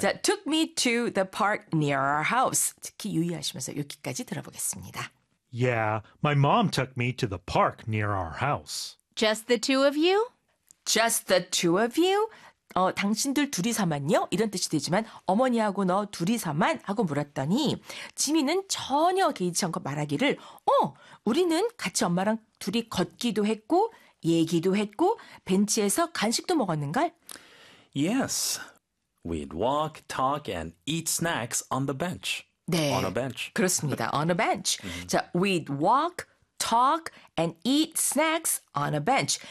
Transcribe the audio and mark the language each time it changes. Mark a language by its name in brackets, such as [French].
[English] 자, took me to the park near our house. [Korean] 특히 유의하시면서 여기까지 들어보겠습니다. [English] Yeah, my mom took me to the park near our house. Just the two of you? Just the two of you? [Korean] 어, 당신들 둘이서만요? 이런 뜻이 되지만 어머니하고 너 둘이서만? 하고 물었더니 지민은 전혀 개의치 않고 말하기를 어, 우리는 같이 엄마랑 둘이 걷기도 했고 얘기도 했고 벤치에서 간식도 먹었는걸? [English] Yes, we'd walk, talk and eat snacks on the bench. [Korean] 네, [English] on a bench. [Korean] 그렇습니다. [English] On a bench. 자, we'd walk, talk and eat snacks on a bench.